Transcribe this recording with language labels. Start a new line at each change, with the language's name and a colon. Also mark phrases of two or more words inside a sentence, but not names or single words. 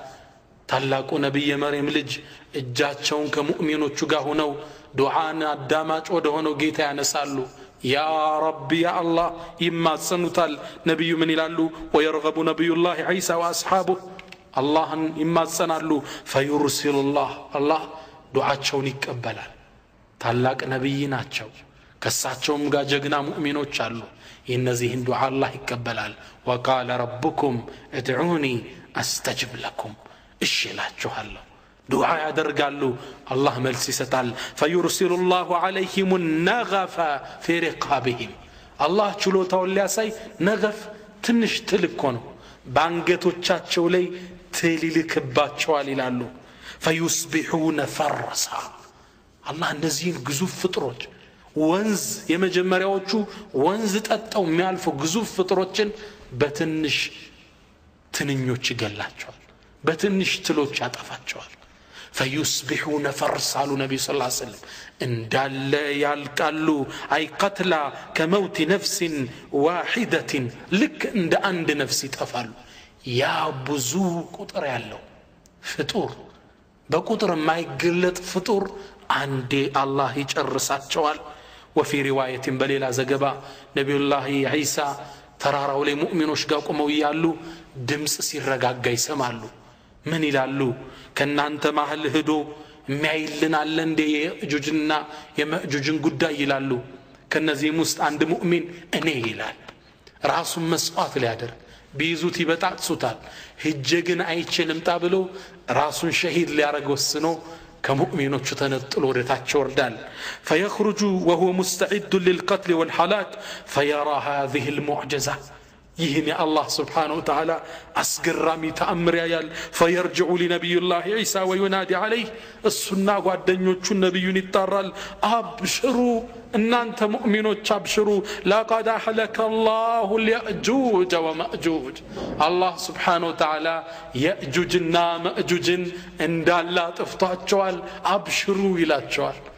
Amharic: ታላቁ ነብይ የመርየም ልጅ እጃቸውን ከሙእሚኖቹ ጋር ሆነው ዱዓን አዳማጭ ወደ ሆነው ጌታ ያነሳሉ ያ ረቢ ያ አላህ ይማጸኑታል ነብዩ ምን ይላሉ
Arabic: ويرغب نبي الله عيسى وأصحابه
Amharic: አላህን ይማጸናሉ ፈዩርሲሉላህ አላህ ዱዓቸውን ይቀበላል ታላቅ ነብይ ናቸው ከሳቸውም ጋር ጀግና ሙእሚኖች አሉ የነዚህን ዱዓ አላህ ይቀበላል
Arabic: وقال ربكم ادعوني استجب لكم
Amharic: እሺ እላችኋለሁ ዱዓ ያደርጋሉ አላህ መልስ ይሰጣል
Arabic: فيرسل الله عليهم النغف في رقابهم
Amharic: አላህ ችሎታውን ሊያሳይ ነገፍ ትንሽ ትልቅ ነው ባንገቶቻቸው ላይ ትልልክባቸዋል ይላሉ
Arabic: فيصبحون فرسا
Amharic: አላህ እነዚህን ግዙፍ ፍጥሮች ወንዝ የመጀመሪያዎቹ ወንዝ ጠጣው የሚያልፉ ግዙፍ ፍጥሮችን በትንሽ ትንኞች ይገላቸዋል በትንሽ ትሎች ያጠፋቸዋል
Arabic: فيصبحون فرسا النبي صلى الله عليه وسلم
Amharic: እንዳለ ያልቃሉ አይ
Arabic: قتل كموت نفس واحدة
Amharic: ልክ እንደ አንድ ነፍስ ይጠፋሉ ያ ብዙ ቁጥር ያለው ፍጡር በቁጥር የማይገለጥ ፍጡር አንዴ አላህ ይጨርሳቸዋል
Arabic: وفي روايه
Amharic: በሌላ ዘገባ ነብዩላህ ኢሳ ተራራው ላይ ሙእሚኖች ጋር ቆመው ያሉ ድምጽ ሲረጋጋ ይሰማሉ ምን ይላሉ ከናንተ ማህል ሄዶ የሚያይልን አለ እንደ የእጁጅና የመእጁጅን ጉዳይ ይላሉ ከነዚህም ውስጥ አንድ ሙእሚን እኔ ይላል ራሱን መስዋዕት ሊያደርግ ቢይዙት ይበጣጥሱታል ሂጀ ግን አይችልም ታብሎ ራሱን ሸሂድ ሊያረግ ወስኖ ከሙእሚኖቹ ተነጥሎ ወደታቸው ወርዳል
Arabic: فيخرج وهو مستعد للقتل والهلاك فيرى هذه المعجزة
Amharic: ይህን የአላህ
Arabic: سبحانه وتعالى
Amharic: አስገራሚ ተአምር ያያል።
Arabic: فيرجع لنبي الله عيسى وينادي عليه
Amharic: እሱና ጓደኞቹን ነቢዩን ይጣራል። አብሽሩ እናንተ ሙእሚኖች አብሽሩ፣
Arabic: لقد أهلك الله يأجوج ومأجوج
Amharic: አላህ
Arabic: سبحانه وتعالى
Amharic: የእጁጅና መእጁጅን እንዳላ ጥፍቷቸዋል፣ አብሽሩ ይላቸዋል።